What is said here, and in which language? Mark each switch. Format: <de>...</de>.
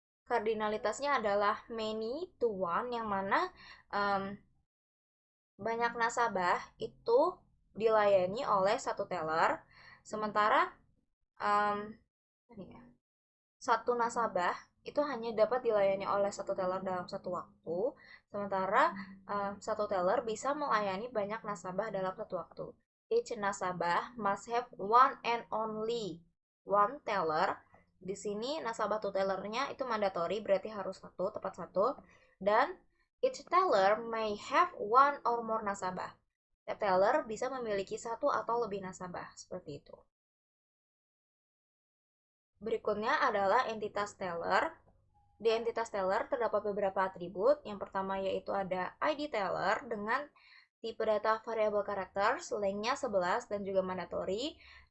<id>Kardinalitasnya adalah many to one, yang mana um, banyak nasabah itu dilayani oleh satu teller, sementara um, satu nasabah itu hanya dapat dilayani oleh satu teller dalam satu waktu, sementara satu teller bisa melayani banyak nasabah dalam satu waktu.</id> <en>Each nasabah must have one and only one teller.</en> <id>Di sini nasabah tuh tellernya itu mandatory, berarti harus satu, tepat satu.</id> <en>Dan each teller may have one or more nasabah.</en> <id>Setiap teller bisa memiliki satu atau lebih nasabah, seperti itu. Berikutnya adalah entitas teller. Di entitas teller terdapat beberapa atribut. Yang pertama yaitu ada ID teller dengan tipe data variable characters, lengthnya 11 dan juga mandatory.</id>